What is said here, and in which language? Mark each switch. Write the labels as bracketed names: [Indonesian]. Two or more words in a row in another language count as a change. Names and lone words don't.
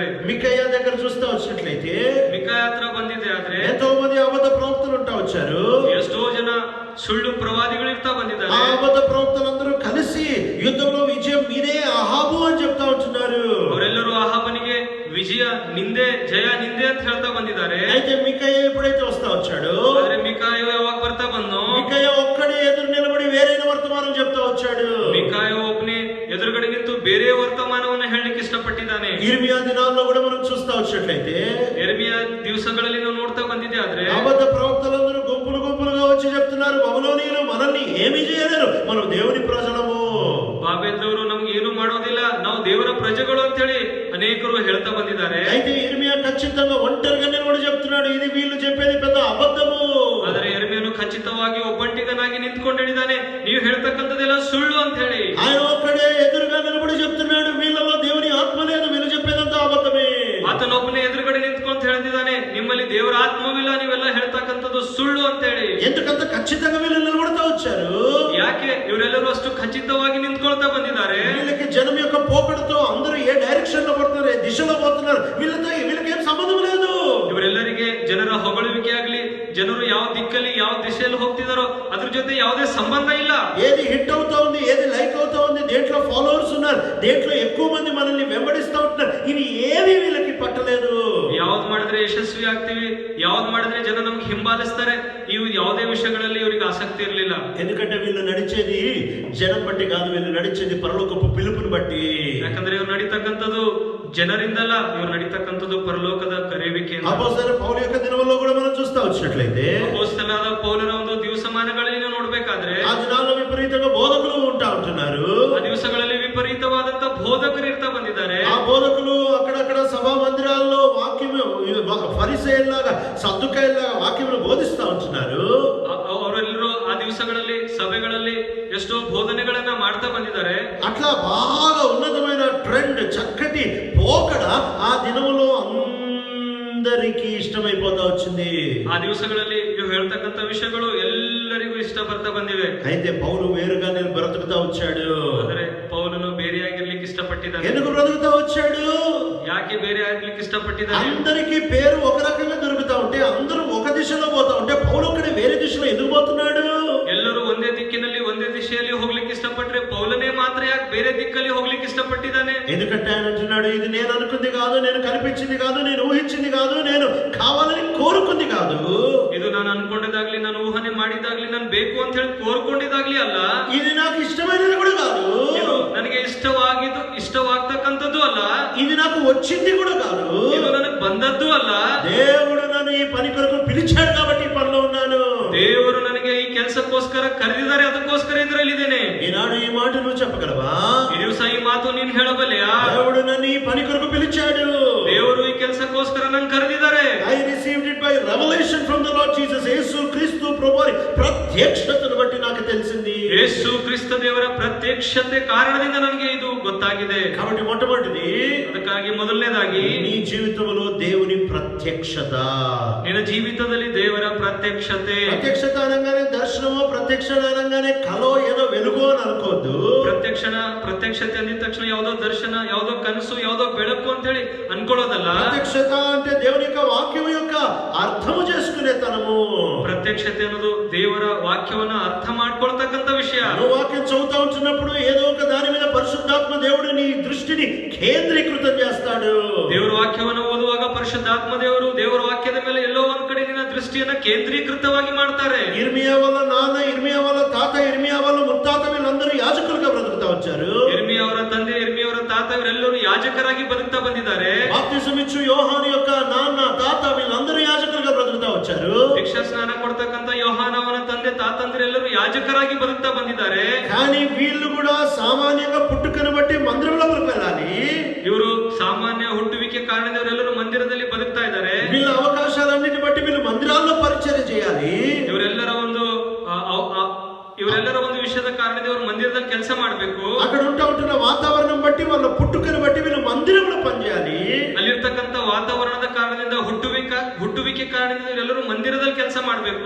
[Telugu] మికయ్య దగ్గర చూస్తా వచ్చినట్లయితే [Kannada] ಮಿಕಾಯ ಹತ್ರ ಬಂದಿದೆ ಆದ್ರೆ [Telugu] ఎంతో మంది అబద్ధ ప్రవక్తలు ఉంటా వచ్చారు. [Kannada] ಎಷ್ಟೋ ಜನ ಸುಳ್ಳು ಪ್ರವಾದಿಗಳು ಇರ್ತಾ ಬಂದಿದ್ದಾರೆ. [Telugu] ఆ అబద్ధ ప్రవక్తలందరూ కలిసి యుద్ధంలో విజయం మీదే అహాబు అని చెప్తా ఉంటున్నారు. [Kannada] ಅವರೆಲ್ಲರೂ ಅಹಾಬನಿಗೆ ವಿಜಯ ನಿಂದೆ, ಜಯ ನಿಂದೆ ಅಂತ ಹೇಳ್ತಾ ಬಂದಿದ್ದಾರೆ. [Telugu] అయితే మికయ్య ఎప్పుడైతే వస్తా వచ్చాడు, [Kannada] ಆದ್ರೆ ಮಿಕಾಯ ಯಾವಾಗ ಬರ್ತಾ ಬಂದೋ, [Telugu] మికయ్య ఒక్కడే ఎదురు నిలబడి వేరైన వర్తమానం చెప్తా వచ్చాడు. [Kannada] ಮಿಕಾಯ ಒಬ್ಬನೇ ಎದುರುಗಡೆ ನಿಂತು ಬೇರೆ ವರ್ತಮಾನವನ್ನ ಹೇಳಲಿಕ್ಕೆ ಇಷ್ಟಪಟ್ಟಿದ್ದಾನೆ. [Telugu] ఇర్మియా దినాల్లో కూడా మనం చూస్తా వచ్చినట్లయితే [Kannada] ಯೆರೆಮೀಯ ದಿವಸಗಳಲ್ಲಿ ನಾವು ನೋಡ್ತಾ ಬಂದಿದ್ದೆ ಆದ್ರೆ [Telugu] అబద్ధ ప్రవక్తలందరూ గుంపులు గుంపులుగా వచ్చి చెప్తున్నారు, బబులోనీయులు మనల్ని ఏమీ చేయలేరు, మనం దేవుని ప్రజలము. [Kannada] ಬಾಬೆಲ್ದವರು ನಮ್ಗೆ ಏನು ಮಾಡೋದಿಲ್ಲ, ನಾವು ದೇವರ ಪ್ರಜೆಗಳು ಅಂತ ಹೇಳಿ ಅನೇಕರು ಹೇಳ್ತಾ ಬಂದಿದ್ದಾರೆ. [Telugu] అయితే ఇర్మియా ఖచ్చితంగా ఒంటరిగా నిలబడి చెప్తున్నాడు, ఇది వీళ్ళు చెప్పేది పెద్ద అబద్ధము. [Kannada] ಆದರೆ ಯೆರೆಮೀಯನು ಖಚಿತವಾಗಿ ಒಬ್ಬಂಟಿಗನಾಗಿ ನಿಂತ್ಕೊಂಡು ಹೇಳಿದ್ದಾನೆ, ನೀವು ಹೇಳ್ತಕ್ಕಂಥದ್ದೆಲ್ಲ ಸುಳ್ಳು ಅಂತ ಹೇಳಿ. [Telugu] ఆయన ఒక్కడే ఎదురుగా నిలబడి చెప్తున్నాడు, వీళ్ళలో దేవుని ఆత్మ లేదు, వీళ్ళు చెప్పేదంతా అబద్ధమే. [Kannada] ಆತನೊಬ್ಬನೇ ಎದುರುಗಡೆ ನಿಂತ್ಕೊಂತ ಹೇಳ್ತಿದ್ದಾನೆ, ನಿಮ್ಮಲ್ಲಿ ದೇವರ ಆತ್ಮವಿಲ್ಲ, ನೀವೆಲ್ಲ ಹೇಳ್ತಕ್ಕಂಥದ್ದು ಸುಳ್ಳು ಅಂತ ಹೇಳಿ. [Telugu] ఎందుకంత ఖచ్చితంగా వీళ్ళు నిలబడతా వచ్చారు? [Kannada] ಯಾಕೆ ಇವರೆಲ್ಲರೂ ಅಷ್ಟು ಖಚಿತವಾಗಿ ನಿಂತ್ಕೊಳ್ತಾ ಬಂದಿದ್ದಾರೆ? [Telugu] వీళ్ళకి జనం యొక్క పోకడతో అందరూ ఏ డైరెక్షన్ లో పడుతున్నారు, ఏ దిశలో పోతున్నారు, వీళ్ళకి ఏం సంబంధం లేదు. [Kannada] ಇವರೆಲ್ಲರಿಗೆ ಜನರ ಹೊಗಳುವಿಕೆ ಆಗ್ಲಿ, ಜನರು ಯಾವ ದಿಕ್ಕಲ್ಲಿ ಯಾವ ದಿಶೆಯಲ್ಲಿ ಹೋಗ್ತಿದಾರೋ ಅದ್ರ ಜೊತೆ ಯಾವುದೇ ಸಂಬಂಧ ಇಲ್ಲ. [Telugu] ఏది హిట్ అవుతా ఉంది, ఏది లైక్ అవుతా ఉంది, దేంట్లో ఫాలోవర్స్ ఉన్నారు, దేంట్లో ఎక్కువ మంది మనల్ని వెంబడిస్తా ఉంటున్నారు, ఇవి ఏవి వీళ్ళకి పట్టలేదు. [Kannada] ಯಾವ್ದು ಮಾಡಿದ್ರೆ ಯಶಸ್ವಿ ಆಗ್ತೀವಿ, ಯಾವ್ದು ಮಾಡಿದ್ರೆ ಜನ ನಮ್ಗೆ ಹಿಂಬಾಲಿಸ್ತಾರೆ, ಇವು ಯಾವುದೇ ವಿಷಯಗಳಲ್ಲಿ ಇವರಿಗೆ ಆಸಕ್ತಿ ಇರಲಿಲ್ಲ. [Telugu] ఎందుకంటే వీళ్ళు నడిచేది జనం బట్టి కాదు, వీళ్ళు నడిచేది పరలోకపు పిలుపుని బట్టి. [Kannada] ಯಾಕಂದ್ರೆ ಇವ್ರು ನಡೀತಕ್ಕಂಥದ್ದು ಜನರಿಂದಲ್ಲ, ಇವ್ರು ನಡೀತಕ್ಕಂಥದ್ದು ಪರಲೋಕದ ಕರೆಯುವಿಕೆಯಿಂದ. [Telugu] అపోస్తలుడైన పౌలు యొక్క దినముల్లో కూడా మనం చూస్తా వచ్చినట్లయితే [Kannada] ಅಪೊಸ್ತಲನಾದ ಪೌಲನ ಒಂದು ದಿವಸಮಾನಗಳಲ್ಲಿ ನಾವು ನೋಡ್ಬೇಕಾದ್ರೆ [Telugu] ఆ దినాల్లో విపరీతంగా బోధకులు ఉంటా ఉంటున్నారు. [Kannada] ಆ ದಿವಸಗಳಲ್ಲಿ ವಿಪರೀತವಾದಂತ ಬೋಧಕರು ಇರ್ತಾ ಬಂದಿದ್ದಾರೆ. [Telugu] ఆ బోధకులు అక్కడక్కడ సభా మందిరాల్లో వాక్యం ఫరిసేయుల్లాగా సద్దుకాయల్లాగా వాక్యమును బోధిస్తా ఉంటున్నారు. [Kannada] ಅವರೆಲ್ಲರೂ ಆ ದಿವಸಗಳಲ್ಲಿ ಸಭೆಗಳಲ್ಲಿ ಎಷ್ಟೋ ಬೋಧನೆಗಳನ್ನ ಮಾಡ್ತಾ ಬಂದಿದ್ದಾರೆ. [Telugu] అట్లా బాగా ఉన్నతమైన ట్రెండ్, చక్కటి పోకడ ఆ దినములో అందరికీ ఇష్టమైపోతా వచ్చింది. [Kannada] ಆ ದಿವಸಗಳಲ್ಲಿ ಇವು ಹೇಳ್ತಕ್ಕಂಥ ವಿಷಯಗಳು ಎಲ್ಲರಿಗೂ ಇಷ್ಟ ಬರ್ತಾ ಬಂದಿವೆ. [Telugu] అయితే పౌలు వేరుగా నేను బ్రతుకుతా వచ్చాడు. [Kannada] ಆದರೆ ಪೌಲನು ಬೇರೆಯಾಗಿರ್ಲಿಕ್ಕೆ ಇಷ್ಟಪಟ್ಟಿದ್ದಾನೆ. [Telugu] ఎందుకు బ్రతుకుతా వచ్చాడు? [Kannada] ಯಾಕೆ ಬೇರೆ ಆಗ್ಲಿಕ್ಕೆ ಇಷ್ಟಪಟ್ಟಿದ್ದಾನೆ? [Telugu] అందరికీ పేరు ఒక రకంగా దొరుకుతా ఉంటే, అందరూ ఒక దిశలో పోతా ఉంటే, పౌలు ఒక్కడే వేరే దిశలో ఎందుకు పోతున్నాడు? [Kannada] ಎಲ್ಲರೂ ಒಂದೇ ದಿಕ್ಕಿನಲ್ಲಿ ಒಂದೇ ದಿಶೆಯಲ್ಲಿ ಹೋಗ್ಲಿಕ್ಕೆ ಇಷ್ಟಪಟ್ರೆ ಪೌಲನೇ ಮಾತ್ರ ಯಾಕೆ ಬೇರೆ ದಿಕ್ಕಲ್ಲಿ ಹೋಗ್ಲಿಕ್ಕೆ ಇಷ್ಟಪಟ್ಟಿದ್ದಾನೆ? [Telugu] ఎందుకంటే ఆయన అంటున్నాడు, ఇది నేను అనుకుంది కాదు, నేను కల్పించింది కాదు, నేను ఊహించింది కాదు, నేను కావాలని కోరుకుంది కాదు. [Kannada] ಇದು ನಾನು ಅನ್ಕೊಂಡಿದ್ದಾಗ್ಲಿ, ನಾನು ಊಹನೆ ಮಾಡಿದ್ದಾಗ್ಲಿ, ನಾನು ಬೇಕು ಅಂತ ಹೇಳಿ ಕೋರ್ಕೊಂಡಿದ್ದಾಗ್ಲಿ ಅಲ್ಲ. [Telugu] ఇది నాకు ఇష్టమైనది కూడా కాదు. [Kannada] ಇದು ನನಗೆ ಇಷ್ಟವಾಗ್ತಕ್ಕಂಥದ್ದು ಅಲ್ಲ. [Telugu] ఇది నాకు వచ్చింది కూడా కాదు. [Kannada] ಇದು ನನಗೆ ಬಂದದ್ದು ಅಲ್ಲ. [Telugu] దేవుడు నన్ను ఈ పని కొరకు పిలిచాడు కాబట్టి ఈ పనిలో ఉన్నాను. [Kannada] ದೇವರು ನನಗೆ ಈ ಕೆಲಸಕ್ಕೋಸ್ಕರ ಕರೆದಿದ್ದಾರೆ, ಅದಕ್ಕೋಸ್ಕರ ಇದರಲ್ಲಿ ಇದ್ದೇನೆ. [Telugu] ఈనాడు ఈ మాట నువ్వు చెప్పగలవా? [Kannada] ಈ ದಿವಸ ಈ ಮಾತು ನೀನು ಹೇಳಬಲ್ಲೆಯಾ? [Telugu] దేవుడు నన్ను ఈ పని కొరకు పిలిచాడు. [Kannada] ದೇವರು ಈ ಕೆಲಸಕ್ಕೋಸ್ಕರ ನನ್ನ ಕರೆದಿದ್ದಾರೆ. [English] I received it by revelation from the Lord Jesus. [Telugu] యేసు క్రీస్తు ప్రభువారి ప్రత్యక్షతను బట్టి నాకు తెలిసింది. [Kannada] ಯೇಸು ಕ್ರಿಸ್ತ ದೇವರ ಪ್ರತ್ಯಕ್ಷತೆ ಕಾರಣದಿಂದ ನನಗೆ ಇದು ಗೊತ್ತಾಗಿದೆ. [Telugu] కాబట్టి మొట్టమొదటిది, [Kannada] ಅದಕ್ಕಾಗಿ ಮೊದಲನೇದಾಗಿ [Telugu] నీ జీవితంలో దేవుని ప్రత్యక్షత. [Kannada] ನಿನ್ನ ಜೀವಿತದಲ್ಲಿ ದೇವರ ಪ್ರತ್ಯಕ್ಷತೆ. [Telugu] ప్రత్యక్షత అనగానే దర్శనమో, ప్రత్యక్షత అనగానే కలో ఏదో వెలుగు అని అనుకోవద్దు. [Kannada] ಪ್ರತ್ಯಕ್ಷತೆ ಅಂದಿದ ತಕ್ಷಣ ಯಾವುದೋ ದರ್ಶನ, ಯಾವುದೋ ಕನಸು, ಯಾವುದೋ ಬೆಳಕು ಅಂತ ಹೇಳಿ ಅನ್ಕೊಳ್ಳೋದಲ್ಲ. [Telugu] ప్రత్యక్షత అంటే దేవుని యొక్క వాక్యం యొక్క అర్థము చేసుకునే తనము. [Kannada] ಪ್ರತ್ಯಕ್ಷತೆ ಅನ್ನೋದು ದೇವರ ವಾಕ್ಯವನ್ನ ಅರ್ಥ ಮಾಡ್ಕೊಳ್ತಕ್ಕಂಥ ವಿಷಯ. [Telugu] నువ్వు వాక్యం చదువుతా ఉంటున్నప్పుడు ఏదో ఒక దాని మీద పరిశుద్ధాత్మ దేవుడు నీ దృష్టిని కేంద్రీకృతం చేస్తాడు. [Kannada] ದೇವರ ವಾಕ್ಯವನ್ನು ಓದುವಾಗ ಪರಿಶುದ್ಧಾತ್ಮ ದೇವರು ದೇವರ ವಾಕ್ಯದ ಮೇಲೆ ಎಲ್ಲೋ ಒಂದ್ ಕಡೆ ನಿನ್ನ ದೃಷ್ಟಿಯನ್ನ ಕೇಂದ್ರೀಕೃತವಾಗಿ ಮಾಡ್ತಾರೆ. [Telugu] ఇర్మియా వాళ్ళ నాన్న, ఇర్మియా వాళ్ళ తాత, ఇర్మియా వాళ్ళ ముత్తాత వీళ్ళందరూ యాజకులుగా బ్రతుకుతా వచ్చారు. [Kannada] ಇರ್ಮಿಯಾ ಅವರ ತಂದೆ, ಇರ್ಮಿಯಾ ಅವರ ತಾತ ಇವರೆಲ್ಲರೂ ಯಾಜಕರಾಗಿ ಬದುಕ್ತಾ ಬಂದಿದ್ದಾರೆ. [Telugu] బాప్తిసం ఇచ్చు యోహాను యొక్క నాన్న, తాత వీళ్ళందరూ యాజకులుగా బ్రతుకుతా వచ్చారు. [Kannada] ದೀಕ್ಷಾ ಸ್ನಾನ ಕೊಡ್ತಕ್ಕಂಥ ಯೋಹಾನ ಅವನ ತಂದೆ ತಾತಂದಿರೆಲ್ಲರೂ ಯಾಜಕರಾಗಿ ಬದುಕ್ತಾ ಬಂದಿದ್ದಾರೆ. [Telugu] కానీ వీళ్ళు కూడా సామాన్యంగా పుట్టుకను బట్టి మందిరంలోకి వెళ్ళాలి. [Kannada] ಇವರು ಸಾಮಾನ್ಯ ಹುಟ್ಟುವಿಕೆ ಕಾರಣದವರೆಲ್ಲರೂ ಮಂದಿರದಲ್ಲಿ ಬದುಕ್ತಾ ಇದ್ದಾರೆ. [Telugu] వీళ్ళ అవకాశాలన్నిటి బట్టి వీళ్ళు మందిరాల్లో పరిచర్య చేయాలి. [Kannada] ಇವರೆಲ್ಲರ ಒಂದು ವಿಷಯದ ಕಾರಣದಿಂದ ಅವರು ಮಂದಿರದಲ್ಲಿ ಕೆಲಸ ಮಾಡಬೇಕು. [Telugu] అక్కడ ఉంటున్న వాతావరణం బట్టి, వాళ్ళ పుట్టుకను బట్టి వీళ్ళు మందిరంలో పనిచేయాలి. [Kannada] ಅಲ್ಲಿರ್ತಕ್ಕಂಥ ವಾತಾವರಣದ ಕಾರಣದಿಂದ ಹುಟ್ಟುವಿಕೆ ಕಾರಣದಿಂದ ಇವರೆಲ್ಲರೂ ಮಂದಿರದಲ್ಲಿ ಕೆಲಸ ಮಾಡಬೇಕು.